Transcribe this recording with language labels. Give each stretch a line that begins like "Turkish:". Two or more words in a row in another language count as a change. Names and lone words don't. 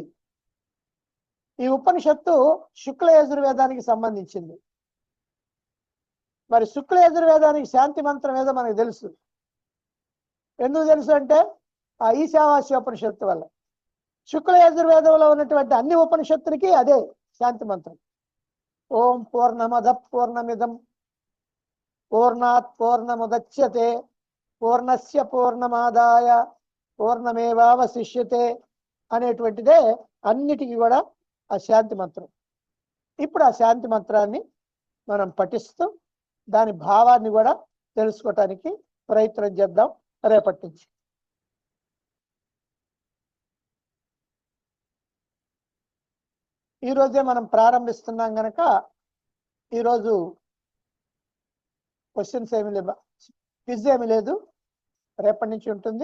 Telugu: ఈ ఉపనిషత్తు శుక్ల యజుర్వేదానికి సంబంధించింది. మరి శుక్ల యజుర్వేదానికి శాంతి మంత్రం ఏదో మనకు తెలుసు. ఎందుకు తెలుసు అంటే ఆ ఈశావాస్యోపనిషత్తు వల్ల. శుక్ల యజుర్వేదంలో ఉన్నటువంటి అన్ని ఉపనిషత్తులకి అదే శాంతి మంత్రం.
Sanskrit: ఓం పూర్ణమద పూర్ణమిదం పూర్ణాత్ పూర్ణముదచ్యతే పూర్ణస్య పూర్ణమాదాయ పూర్ణమేవావశిష్యతే
Telugu: అనేటువంటిదే అన్నిటికీ కూడా ఆ శాంతి మంత్రం. ఇప్పుడు ఆ శాంతి మంత్రాన్ని మనం పఠిస్తూ దాని భావాన్ని కూడా తెలుసుకోవటానికి ప్రయత్నం చేద్దాం రేపటి నుంచి. ఈరోజే మనం ప్రారంభిస్తున్నాం కనుక ఈరోజు క్వశ్చన్స్ ఏమి లేవు, క్విజ్ ఏమి లేదు, రేపటి నుంచి ఉంటుంది.